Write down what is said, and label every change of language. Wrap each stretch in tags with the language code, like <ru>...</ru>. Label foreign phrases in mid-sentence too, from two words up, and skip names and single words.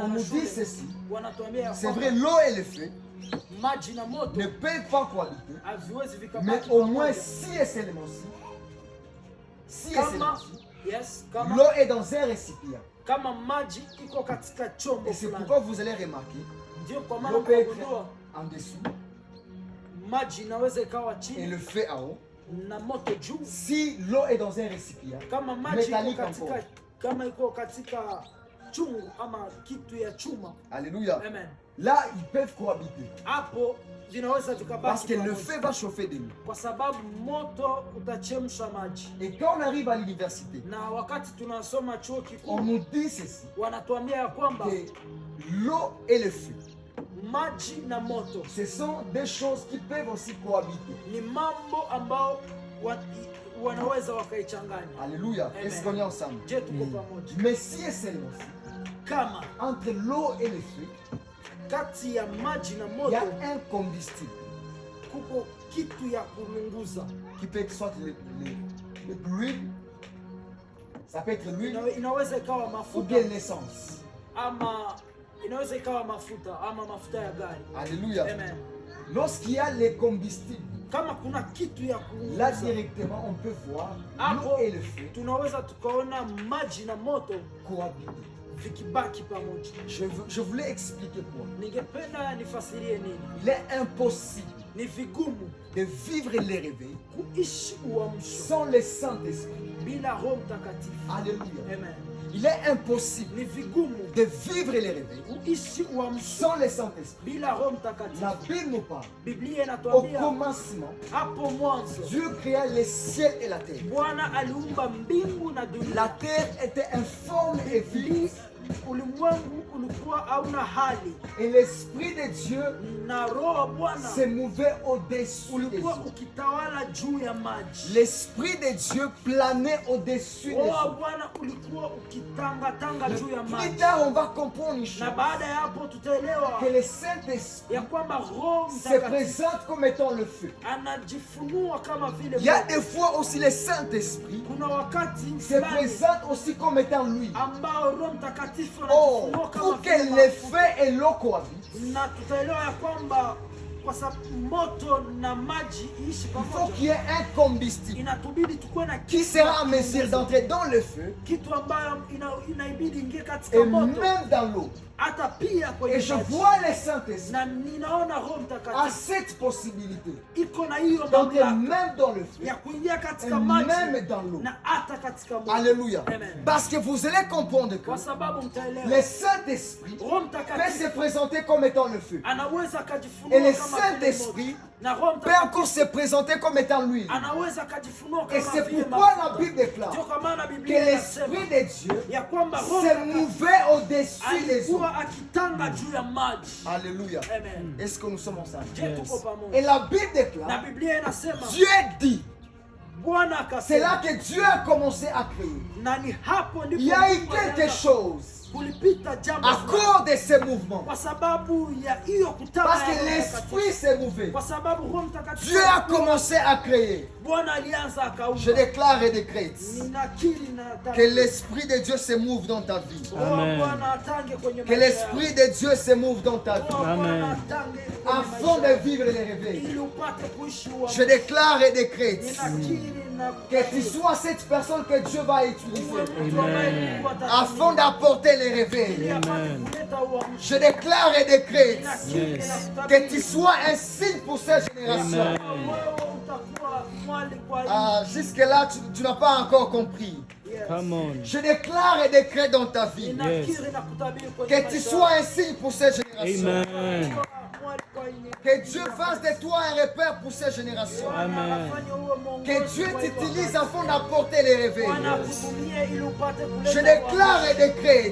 <fr>on</fr> <sw>na</sw> <fr>nous dit</fr> <sw>shule,</sw> <fr>ceci,</fr> <sw>wanatuambia ya</sw> <fr>c'est</fr> <sw>kwamba</sw> <fr>vrai, l'eau et le feu</fr> <sw>maji na moto</sw> <fr>ne peuvent pas cohabiter,</fr> <sw>haviwezi</sw> <fr>mais</fr> <sw>vikabaki</sw> <fr>au moins</fr> <sw>pamoja.</sw> <fr>si et seulement si et</fr> <sw>Kama</sw> <fr>seulement si,</fr> <en>yes,</en> <fr>l'eau est dans un récipient.</fr> <sw>kama maji iko katika chombo</sw> <fr>Et c'est</fr> <sw>fulani,</sw> <fr>pourquoi vous allez remarquer,</fr> <sw>ndio kwa maana</sw> <fr>l'eau peut être</fr> <sw>utagundua</sw> <fr>en dessous</fr> <sw>maji inaweza ikawa</sw> <fr>et</fr> <sw>chini</sw> <fr>le feu en haut.</fr> <sw>na moto juu.</sw> <fr>Si l'eau est dans un récipient</fr> <sw>Kama maji iko</sw> <fr>métallique</fr> <sw>katika,</sw> <fr>encore,</fr> <sw>kama iko katika chungu ama kitu ya chuma.</sw> <fr>alléluia,</fr> <sw>Amen.</sw> <fr>là, ils peuvent cohabiter.</fr> <sw>hapo vinaweza</sw> <fr>Parce</fr> <sw>vikabaki</sw> <fr>que le</fr> <sw>pamoja.</sw> <fr>feu va chauffer de l'eau.</fr> <sw>Kwa sababu moto utachemsha maji.</sw> <fr>Et quand on arrive à l'université,</fr> <sw>Na wakati tunasoma chuo</sw> <fr>on</fr> <sw>kikuu</sw> <fr>nous dit ceci,</fr> <sw>wanatuambia ya kwamba</sw> <fr>que l'eau et le feu,</fr> <sw>maji na moto</sw> <fr>ce sont des choses qui peuvent aussi cohabiter.</fr> <sw>ni mambo ambao wanaweza wakaichanganya.</sw> <fr>Alléluia.</fr> <sw>Amen.</sw> <fr>Est-ce qu'on est ensemble?</fr> <sw>Je tuko pamoja.</sw> <fr>Mais si et seulement si,</fr> <sw>Kama</sw> <fr>entre l'eau et le feu,</fr> <sw>kati ya maji na</sw> <fr>il y a</fr> <sw>moto</sw> <fr>un combustible</fr> <sw>kuko kitu ya kulunguza.</sw> <fr>qui peut être soit l'huile, ça peut être l'huile</fr> <sw>Inaweza ikawa</sw> <fr>ou</fr> <sw>mafuta</sw> <fr>bien l'essence.</fr> <sw>ama inaweza ikawa mafuta ama mafuta ya gari.</sw> <fr>Alléluia.</fr> <sw>Amen.</sw> <fr>Lorsqu'il y a les combustibles,</fr> <sw>Kama kuna kitu ya</sw> <fr>là</fr> <sw>kulunguza</sw> <fr>directement on peut voir</fr> <sw>hapo</sw> <fr>l'eau et le feu</fr> <sw>tunaweza tukaona maji na moto</sw> <fr>cohabiter.</fr> <sw>vikibaki pamoja.</sw> <fr>Je voulais expliquer pour vous.</fr> <sw>Ningependa nifasirie nini.</sw> <fr>Il est impossible</fr> <sw>Ni vigumu</sw> <fr>de vivre les réveils</fr> <sw>kuishi uamsho</sw> <fr>sans le Saint-Esprit.</fr> <sw>bila Roho Mtakatifu.</sw> <fr>Alléluia.</fr> <sw>Amen.</sw> <fr>Il est impossible</fr> <sw>Ni vigumu</sw> <fr>de vivre les réveils</fr> <sw>kuishi uamsho</sw> <fr>sans le Saint-Esprit.</fr> <sw>bila Roho Mtakatifu.</sw> <fr>La Bible nous parle.</fr> <sw>Biblia</sw> <fr>Au</fr> <sw>inatuambia</sw> <fr>commencement,</fr> <sw>hapo mwanzo</sw> <fr>Dieu créa les ciels et la terre.</fr> <sw>Bwana aliumba mbingu na</sw> <fr>La</fr> <sw>dunia.</sw> <fr>terre était informe et vide.</fr> <sw>Ulimwengu ulikuwa hauna hali</sw> <fr>Et l'Esprit de Dieu</fr> <sw>na Roho wa Bwana</sw> <fr>se mouvait au-dessus des</fr> <sw>ulikuwa</sw> <fr>eaux.</fr> <sw>ukitawala juu ya maji.</sw> <fr>L'Esprit de Dieu planait au-dessus des</fr> <sw>Roho wa</sw> <fr>eaux.</fr> <sw>Bwana ulikuwa ukitangatanga juu ya</sw> <fr>Plus</fr> <sw>maji.</sw> <fr>tard, on va comprendre une chose.</fr> <sw>Na baada ya hapo tutaelewa</sw> <fr>Que le Saint-Esprit</fr> <sw>ya kwamba Roho</sw> <fr>se</fr> <sw>Mtakatifu</sw> <fr>présente comme étant le feu.</fr> <sw>anajifunua kama vile</sw> <fr>Il y a</fr> <sw>moto.</sw> <fr>des fois aussi le Saint-Esprit</fr> <sw>Kuna wakati</sw> <fr>se</fr> <sw>fulani</sw> <fr>présente aussi comme étant lui.</fr> <sw>ambao Roho Mtakatifu Oh, anajifunua kama</sw> <fr>pour que</fr> <sw>vile</sw> <fr>le</fr> <sw>mafuta.</sw> <fr>feu et l'eau cohabitent,</fr> <sw>Na tutaelewa ya kwamba kwa sababu moto na maji ishi</sw> <fr>il faut</fr> <sw>pamoja,</sw> <fr>qu'il y ait un combustible</fr> <sw>inatubidi tukuwe na</sw> <fr>qui sera en mesure d'entrer dans le feu</fr> <sw>kitu ambayo inaibidi ingie</sw> <fr>et</fr> <sw>katika moto</sw> <fr>même dans l'eau.</fr> <sw>hata pia</sw> <fr>Et</fr> <sw>kwenye</sw> <fr>je</fr> <sw>maji.</sw> <fr>vois le Saint-Esprit</fr> <sw>Na ninaona Roho</sw> <fr>à</fr> <sw>Mtakatifu</sw> <fr>cette possibilité</fr> <sw>iko na hiyo</sw> <fr>d'entrer</fr> <sw>mamlaka</sw> <fr>même dans le feu</fr> <sw>ya kuingia</sw> <fr>et</fr> <sw>katika maji</sw> <fr>même dans l'eau.</fr> <sw>na hata katika moto.</sw> <fr>Alléluia.</fr> <sw>Amen.</sw> <fr>Parce que vous allez comprendre que</fr> <sw>Kwa sababu</sw> <fr>le</fr> <sw>mtaelewa</sw> <fr>Saint-Esprit</fr> <sw>Roho</sw> <fr>peut</fr> <sw>Mtakatifu</sw> <fr>se présenter comme étant le feu.</fr> <sw>anaweza</sw> <fr>Et</fr> <sw>akajifunua</sw> <fr>le</fr> <sw>kama vile moto.</sw> <fr>Saint-Esprit</fr> <sw>Na Roho</sw> <fr>peut</fr> <sw>Mtakatifu</sw> <fr>encore se présenter comme étant l'huile.</fr> <sw>anaweza akajifunua</sw> <fr>Et</fr> <sw>kama</sw> <fr>c'est</fr> <sw>vile</sw> <fr>pourquoi la</fr> <sw>mafuta.</sw> <fr>Bible déclare</fr> <sw>Ndio kwa maana</sw> <fr>que</fr> <sw>Biblia inasema</sw> <fr>l'Esprit de Dieu</fr> <sw>ya kwamba Roho</sw> <fr>se</fr> <sw>Mtakatifu</sw> <fr>mouvait au-dessus des eaux.</fr> <sw>alikuwa akitanga juu ya maji.</sw> <fr>Alléluia.</fr> <sw>Amen.</sw> <fr>Est-ce que nous sommes ensemble?</fr> <sw>Je tuko</sw> <fr>Et</fr> <sw>pamoja.</sw> <fr>la Bible</fr> <sw>Na</sw> <fr>déclare,</fr> <sw>Biblia inasema</sw> <fr>Dieu dit,</fr> <sw>Bwana</sw> <fr>c'est là</fr> <sw>akasema,</sw> <fr>que Dieu a commencé à créer.</fr> <sw>na ni hapo ndipo</sw> <fr>Il y a eu</fr> <sw>Mungu</sw> <fr>quelque</fr> <sw>alianza</sw> <fr>chose</fr> <sw>kulipita jambo</sw> <fr>à</fr> <sw>fulani.</sw> <fr>cause de ces mouvements.</fr> <sw>Kwa sababu ya hiyo kutaka</sw> <fr>Parce</fr> <sw>ya</sw> <fr>que</fr> <sw>Roho</sw> <fr>l'Esprit</fr> <sw>Mtakatifu.</sw> <fr>s'est mouvé.</fr> <sw>Kwa sababu Roho Mtakatifu</sw> <fr>Dieu a commencé à créer.</fr> <sw>Bwana alianza</sw> <fr>Je</fr> <sw>akaumba.</sw> <fr>déclare et décrète</fr> <sw>Ninakiri na</sw> <fr>que l'Esprit de Dieu se mouve dans ta vie.</fr> <sw>Roho wa Amen. Bwana atange kwenye</sw> <fr>Que</fr> <sw>maisha</sw> <fr>l'Esprit de Dieu se mouve dans ta</fr> <sw>yako. Roho</sw> <fr>vie.</fr> <sw>wa Bwana Amen. atange kwenye</sw> <fr>Afin</fr> <sw>maisha</sw> <fr>de</fr> <sw>yako.</sw> <fr>vivre les réveils.</fr> <sw>Ili upate kuishi uamsho.</sw> <fr>Je déclare et décrète</fr> <sw>Ninakiri na</sw> <fr>que tu sois cette personne que Dieu va</fr> <sw>uwe</sw> <fr>utiliser</fr> <sw>mtu ambaye Amen. Mungu atatumia.</sw> <fr>afin d'apporter les</fr> <sw>Ili</sw> <fr>réveils.</fr> <sw>apate Amen. kuleta uamsho.</sw> <fr>Je déclare et décrète</fr> <sw>Ninakiri</sw> <en>Yes.</en> <sw>na</sw> <fr>que</fr> <sw>kutabiri.</sw> <fr>tu sois un signe pour cette génération.</fr> <sw>Amen. Wewe utakuwa mwali kwa hii.</sw> <fr>Ah, jusque-là, tu n'as pas encore compris.</fr> <en>Yes. Come on.</en> <fr>Je déclare et décrète dans ta vie</fr> <sw>Ninakiri na kutabiri kwenye</sw> <fr>que tu</fr> <sw>maisha</sw> <fr>sois</fr> <sw>yako.</sw> <fr>un signe pour cette génération.</fr> <sw>Amen. Mwali kwa hii.</sw> <fr>Que Dieu fasse de toi un repère pour cette génération.</fr> <sw>Bwana Amen. anafanya uwe mwongozi</sw> <fr>Que Dieu</fr> <sw>kwa hii</sw> <fr>t'utilise</fr> <sw>wakati.</sw> <fr>afin d'apporter les réveils.</fr> <sw>Bwana akutumie ili upate kuleta</sw> <fr>Je déclare et</fr> <sw>uamsho.</sw> <fr>décrète</fr>